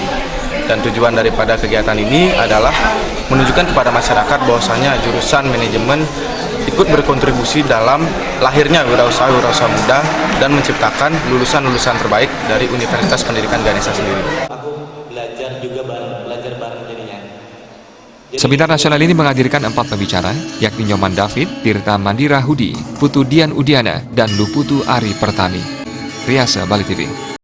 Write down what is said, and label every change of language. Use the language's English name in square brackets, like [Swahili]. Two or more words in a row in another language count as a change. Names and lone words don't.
[Indonesian] Dan tujuan daripada kegiatan ini adalah menunjukkan kepada masyarakat bahwasanya jurusan manajemen ikut berkontribusi dalam lahirnya wirausaha muda dan menciptakan lulusan-lulusan terbaik dari Universitas Pendidikan Ganesha sendiri. Seminar nasional ini menghadirkan 4 pembicara, yakni Nyoman David, Tirta Mandira Hudi, Putu Dian Udiana, dan Luputu Ari Pertami. Riasa, Bali TV.